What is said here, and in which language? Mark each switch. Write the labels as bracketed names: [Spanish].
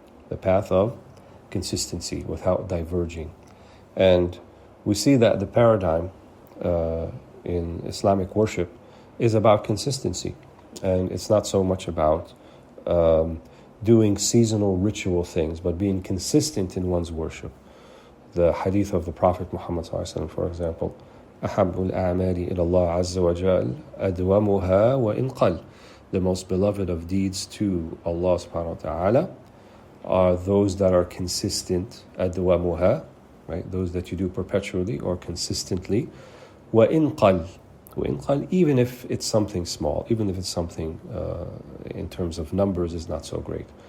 [English] The path of consistency without diverging. And we see that the paradigm in Islamic worship is about consistency. And it's not so much about doing seasonal ritual things, but being consistent in one's worship. The hadith of the Prophet Muhammad ﷺ, for example, [Arabic] أحب الأعمال إلى الله عز وجل أدومها وإن قل. [English] The most beloved of deeds to Allah subhanahu wa ta'ala are those that are consistent, أدومها, right? Those that you do perpetually or consistently, [Arabic] وإن قل. وإن قل, [English] even if it's something small, even if it's something in terms of numbers is not so great.